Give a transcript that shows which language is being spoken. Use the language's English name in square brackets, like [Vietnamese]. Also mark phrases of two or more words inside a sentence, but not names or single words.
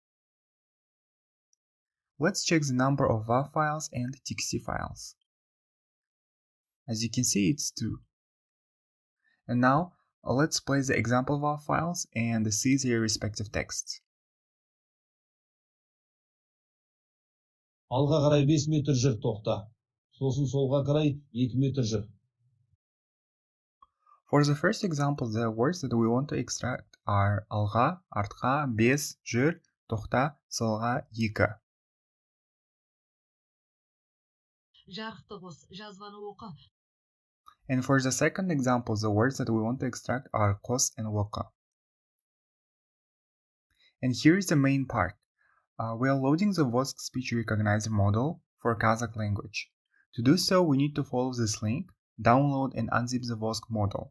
[English] Let's check the number of WAV files and TXT files. As you can see, it's 2. And now, let's place the example WAV files and see their respective texts. [Kazakh] Alға қарай 5 метр жүр, тоқта. Сосын солға қарай 2 метр жүр. [English] For the first example, the words that we want to extract are [Kazakh] alға, артқа, 5, жүр, тоқта, солға, 2. Жарықты қос, жазбаны оқы. [English] And for the second example, the words that we want to extract are қос and оқы. And here is the main part. We are loading the VOSG speech recognizer model for Kazakh language. To do so, we need to follow this link, download and unzip the VOSG model.